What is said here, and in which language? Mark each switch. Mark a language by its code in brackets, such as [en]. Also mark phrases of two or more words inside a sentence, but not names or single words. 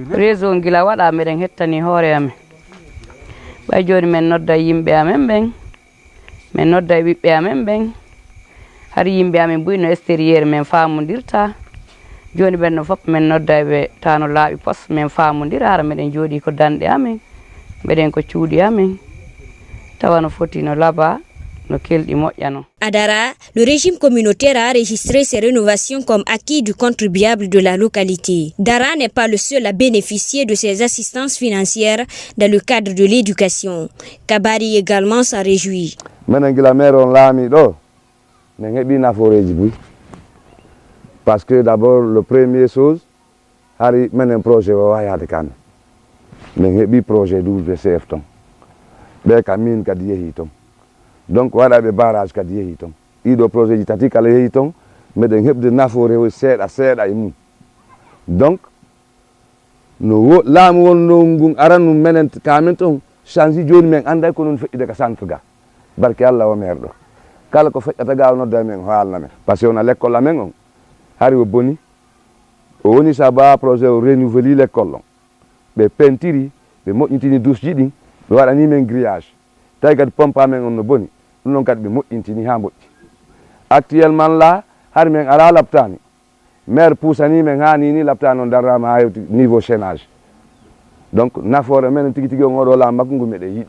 [ff] réseau gila waɗa meɗen hettani hoore amen ɓay joni men nodda yimɓe amen ɓen min nodda e ɓiɓɓe amen ɓen hari yimɓe amen buyno extérieur min famodirta joni ɓenno fof min nodda ɓe tano laaɓi poste min famodira hara meɗen jooɗi ko danɗe amen meɗen ko cuuɗi amen tawa no foti no laaɓa no kelɗi moƴƴano. [fr] À Dara, le régime communautaire a enregistré ces rénovations comme acquis du contribuable de la localité. Dara n'est pas le seul à bénéficier de ces assistances financières dans le cadre de l'éducation. Kabari également s'en réjouit. [ff] Menengila mère on laami ɗo min heɓi naforeji buy [fr] parce que d'abord le premier chose [ff] hari menen projet o wawi yaade kamɓe min heeɓi projet WCF ton ɓe ka min kadi yeehi ton donc waɗaɓe barrage kadi yeehi ton ɗiɗo projet ji tati kala yeehi ton meɗen heɓde nafoore seeɗa seeɗa e mum donc no laamu wonno ngun aranum menen kamen ton change joni men anday ko non feƴƴide ka centre ga barke Allah o maire ɗo kala ko feƴƴata ga o nodda men o haalna men [fr] par ce que on a l'école [ff] amen on hari o boni o woni sa ba projet o renouveli l'école on ɓe pentiri ɓe moƴƴintini douche ji ɗin ɓe waɗani men grillage tawi kadi pompe amen on no boni ɗum noon kadi ɓe moƴƴintini ha moƴƴi [fr] actuellement là [ff] hari men ala laptani maire poussani men ha nini laptani on darrama ha hewti [fr] niveau chaînage [ff] donc nafoore men tigi tigi on oɗo laamu makko ngu meɗen yiɗi